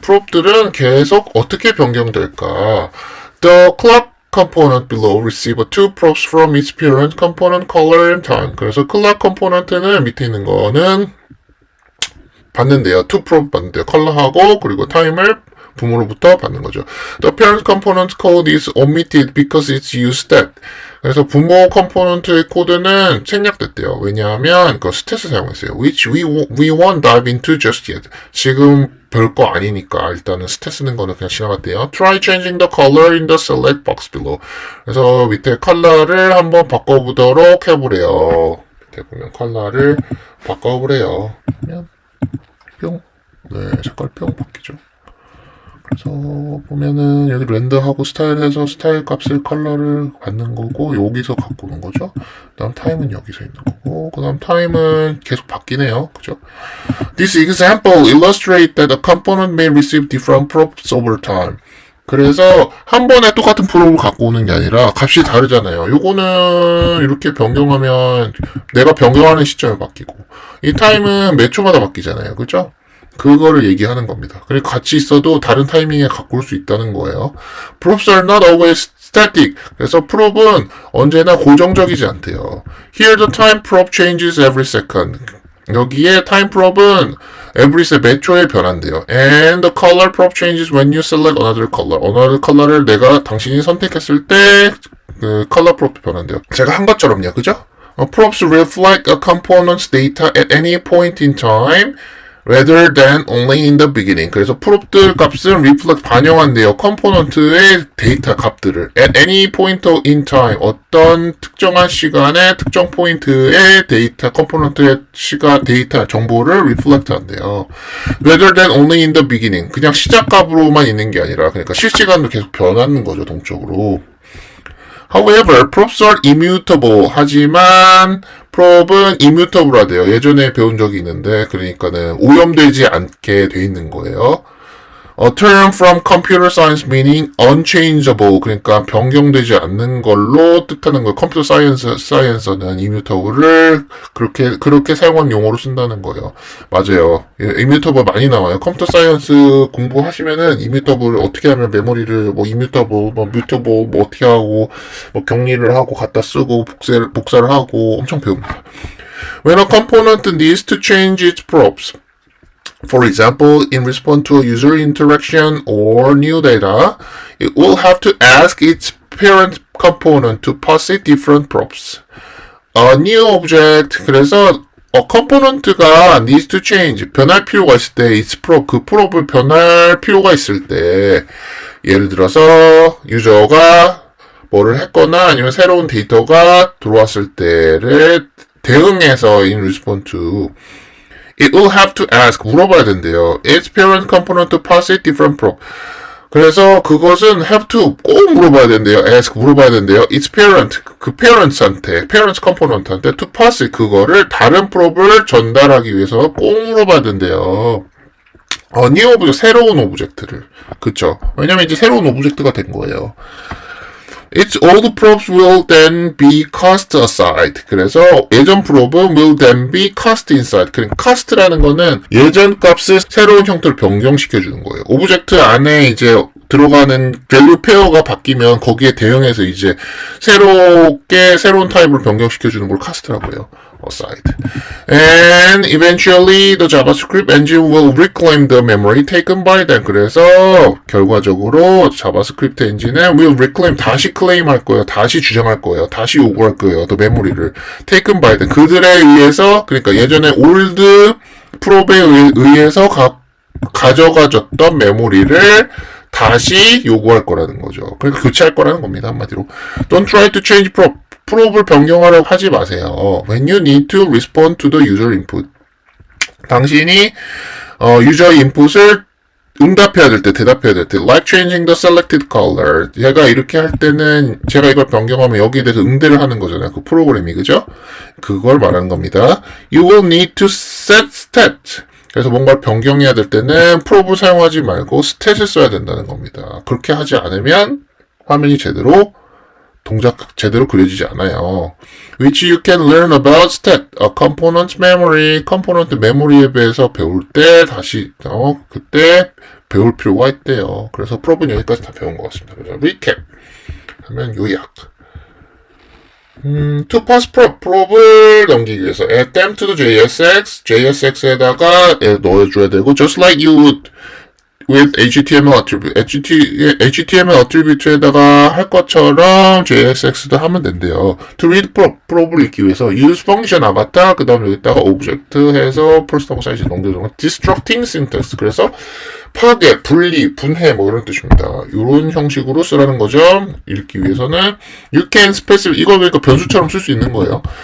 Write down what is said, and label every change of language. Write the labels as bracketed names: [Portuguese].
[Korean] 프롭들은 계속 어떻게 변경될까? [English] The clock component below receive two props from its parent component color and time. [Korean] 그래서 clock component는 밑에 있는 거는 받는데요. two prop 받는데요. 컬러하고 그리고 time을 부모로부터 받는 거죠. [English] The parent component code is omitted because it's used stat. [Korean] 그래서 부모 컴포넌트의 코드는 생략됐대요. 왜냐하면 그 스탯을 사용했어요. [English] Which we won't dive into just yet. [Korean] 지금 별거 아니니까 일단은 스탯 쓰는 거는 그냥 지나갔대요. [English] Try changing the color in the select box below. [Korean] 그래서 밑에 컬러를 한번 바꿔보도록 해보래요. 밑에 보면 컬러를 바꿔보래요. 그러면 뿅. 네, 색깔 뿅 바뀌죠. 그래서 보면은 여기 렌더하고 스타일해서 스타일 값을 컬러를 받는 거고 여기서 갖고 오는 거죠. 그 다음 타임은 여기서 있는 거고 그 다음 타임은 계속 바뀌네요. 그죠? [English] This example illustrates that a component may receive different props over time. [Korean] 그래서 한 번에 똑같은 프로를 갖고 오는 게 아니라 값이 다르잖아요. 요거는 이렇게 변경하면 내가 변경하는 시점이 바뀌고 이 타임은 몇 초마다 바뀌잖아요. 그죠? 그거를 얘기하는 겁니다. 그리고 같이 있어도 다른 타이밍에 갖고 올 수 있다는 거예요. [English] Props are not always static. [Korean] 그래서 프롭은 언제나 고정적이지 않대요. [English] Here the time prop changes every second. [Korean] 여기에 time prop은 every second 몇 초에 변한대요. [English] And the color prop changes when you select another color. [Korean] another color를 당신이 선택했을 때 그 color prop 변한대요. 제가 한 것처럼요. 그죠? [English] Props reflect a component's data at any point in time. rather than only in the beginning. [Korean] 그래서 프롭들 값은 reflect 반영한대요. 컴포넌트의 데이터 값들을 [English] at any point in time [Korean] 어떤 특정한 시간에 특정 포인트의 데이터 컴포넌트의 데이터 정보를 reflect 한대요. [English] rather than only in the beginning. [Korean] 그냥 시작 값으로만 있는 게 아니라 그러니까 실시간으로 계속 변하는 거죠. 동적으로. [English] However, props are immutable. [Korean] 하지만 prop은 immutable하대요. 예전에 배운 적이 있는데 그러니까는 오염되지 않게 돼 있는 거예요. [English] A term from computer science meaning unchangeable. [Korean] 그러니까 변경되지 않는 걸로 뜻하는 거. 컴퓨터 사이언스는 immutable을 그렇게 사용한 용어로 쓴다는 거예요. 맞아요. immutable 많이 나와요. 컴퓨터 사이언스 공부하시면은 immutable 어떻게 하면 메모리를 immutable, mutable 어떻게 하고 격리를 하고 갖다 쓰고 복사를 하고 엄청 배웁니다. [English] When a component needs to change its props. For example, in response to a user interaction or new data, it will have to ask its parent component to posit different props. [Korean] A new object, 그래서 component가 [English] needs to change, [Korean] 변할 필요가 있을 때, its prop, 그 프롭을 변할 필요가 있을 때, 예를 들어서 유저가 뭐를 했거나 아니면 새로운 데이터가 들어왔을 때를 대응해서 [English] in response to It will have to ask, [Korean] 물어봐야 된대요. [English] Its parent component to posit different prop. [Korean] 그래서 그것은 have to 꼭 물어봐야 된대요. ask 물어봐야 된대요. Its parent, 그 parents한테, parents component한테 to posit 그거를 다른 prop을 전달하기 위해서 꼭 물어봐야 된대요. new object, 새로운 오브젝트를. 그쵸? 왜냐면 이제 새로운 오브젝트가 된 거예요. [English] Its old props will then be cast aside. [Korean] 그래서 예전 프롭은 [English] will then be cast inside. [Korean] 그러니까 cast라는 거는 예전 값을 새로운 형태로 변경시켜주는 거예요. 오브젝트 안에 이제 들어가는 value 페어가 바뀌면 거기에 대응해서 이제 새로운 타입으로 변경시켜주는 걸 cast라고 해요. [English] aside. And eventually the JavaScript engine will reclaim the memory taken by them. [Korean] 그래서 결과적으로 자바스크립트 엔진은 will reclaim, 다시 클레임할 거예요. 다시 주장할 거예요. 다시 요구할 거예요. 더 메모리를 [English] taken by them. [Korean] 그들에 의해서, 그러니까 예전에 old 프롭에 의해서 가져가졌던 메모리를 다시 요구할 거라는 거죠. 그러니까 교체할 거라는 겁니다. [English] 한마디로. Don't try to change prop. [Korean] 프롭을 변경하려고 하지 마세요. [English] When you need to respond to the user input. [Korean] 당신이 유저 인풋을 응답해야 될 때, 대답해야 될 때, [English] like changing the selected color. [Korean] 제가 이렇게 할 때는 제가 이걸 변경하면 여기에 대해서 응대를 하는 거잖아요. 그 프로그램이, 그죠? 그걸 말하는 겁니다. [English] You will need to set stat. [Korean] 그래서 뭔가를 변경해야 될 때는 프롭을 사용하지 말고 stat을 써야 된다는 겁니다. 그렇게 하지 않으면 화면이 동작 제대로 그려지지 않아요. [English] Which you can learn about stat, a component memory, [Korean] 컴포넌트 메모리에 대해서 배울 때 다시 그때 배울 필요가 있대요. 그래서 프롭은 여기까지 다 배운 것 같습니다. 그래서 recap 하면 요약. [English] To pass [Korean] 프롭을 넘기기 위해서 [English] add them to the JSX에다가 넣어줘야 되고 just like you would with HTML attribute, [Korean] HTML attribute에다가 할 것처럼 JSX도 하면 된대요. To read 프롭을 읽기 위해서 [English] use function avatar, [Korean] 그 다음에 여기다가 object 해서 first하고 사이즈 넘겨주는 거. Destructing syntax, 그래서 파괴, 분리, 분해 이런 뜻입니다. 이런 형식으로 쓰라는 거죠. 읽기 위해서는 [English] you can specify, [Korean] 이거 그러니까 변수처럼 쓸 수 있는 거예요.